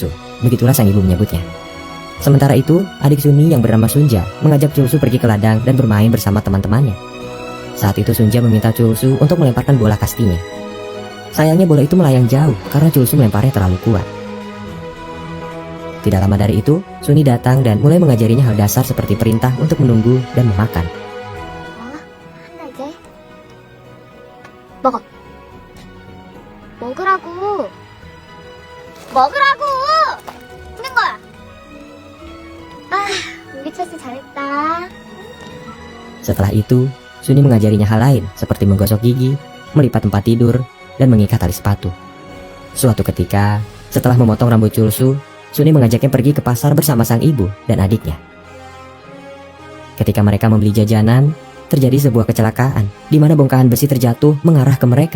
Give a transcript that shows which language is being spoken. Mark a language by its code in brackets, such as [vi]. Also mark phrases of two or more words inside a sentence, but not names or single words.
[id] Begitulah sang ibu menyebutnya. Sementara itu, adik Suni yang bernama Sunja mengajak Chulsu pergi ke ladang dan bermain bersama teman-temannya. Saat itu Sunja meminta Chulsu untuk melemparkan bola kastinya. Sayangnya bola itu melayang jauh karena Chulsu melemparnya terlalu kuat. Tidak lama dari itu, Suni datang dan mulai mengajarinya hal dasar seperti perintah untuk menunggu dan memakan. [ko] 먹어. 먹으라고. 먹으라고. 있는 거야. 우리 철수 잘했다. [id] Setelah itu, Suni mengajarinya hal lain seperti menggosok gigi, melipat tempat tidur, dan mengikat tali sepatu. Suatu ketika, setelah memotong rambut Chulsu, Suni mengajaknya pergi ke pasar bersama sang ibu dan adiknya. Ketika mereka membeli jajanan, terjadi sebuah kecelakaan di mana bongkahan besi terjatuh mengarah ke mereka.